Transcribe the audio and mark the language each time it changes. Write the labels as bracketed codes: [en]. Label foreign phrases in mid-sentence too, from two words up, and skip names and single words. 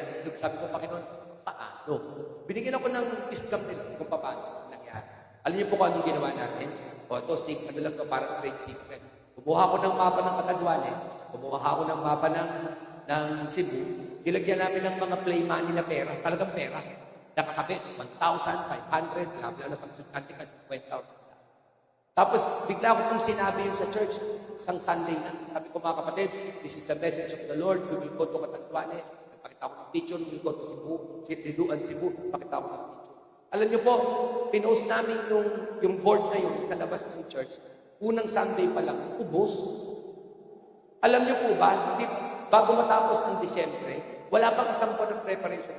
[tl] Sabi ko, Panginoon, paano? Binigyan ako ng wisdom nila kung paano nangyari. Alam niyo po kung anong ginawa natin? O ito, ano lang ito, parang [en] trade secret. [tl] Kumuha ko ng mapa ng Catanduanes. Kumuha ako ng mapa ng Cebu. Nilagyan namin ng mga [en] play money [tl] na pera. Talagang pera. Nakakabit, 1,500, bla bla na pagsukanti kasi 20,000. Tapos, bigla ko pong sinabi yung sa church, isang Sunday na. Sabi ko, mga kapatid, [en] this is the message of the Lord. We will go to Catanduanes. [tl] Nagpakita ko ng picture. [en] We will go to Cebu. [tl] Riduan, Cebu. Pakita ko ng picture. Alam niyo po, pinost namin yung board na yun sa labas ng church. Unang Sunday pa lang, ubos. Alam niyo po ba, bago matapos ng Disyembre, wala pang isang buwan ng preparation.